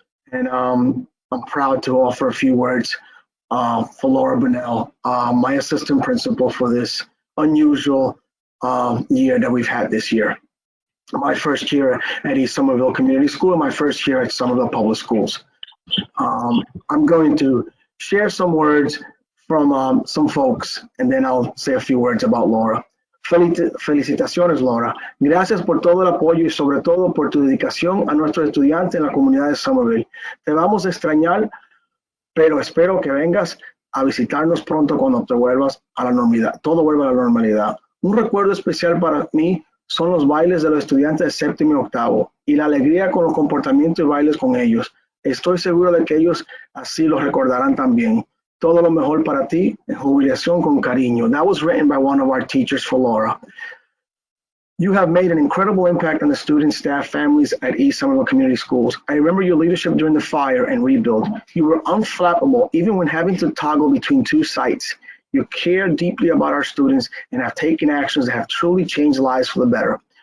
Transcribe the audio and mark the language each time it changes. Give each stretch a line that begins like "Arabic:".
English: And I'm proud to offer a few words for Laura Bunnell, my assistant principal for this unusual year that we've had this year. My first year at East Somerville Community School and my first year at Somerville Public Schools. I'm going to share some words from some folks, and then I'll say a few words about Laura.
Spanish: Felicitaciones, Laura. Gracias por todo el apoyo y sobre todo por tu dedicación a nuestros estudiantes en la comunidad de Somerville. Te vamos a extrañar, pero espero que vengas a visitarnos pronto cuando te vuelvas a la normalidad. Todo vuelva a la normalidad. Un recuerdo especial para mí son los bailes de los estudiantes de séptimo y octavo y la alegría con los comportamientos y bailes con ellos. Estoy seguro de que ellos así lo recordarán también. Todo lo mejor para ti, en jubilación con cariño.
English: That was written by one of our teachers for Laura. You have made an incredible impact on the students, staff, families at East Somerville Community Schools. I remember your leadership during the fire and rebuild. You were unflappable, even when having to toggle between two sites. You care deeply about our students and have taken actions that have truly changed lives for the better.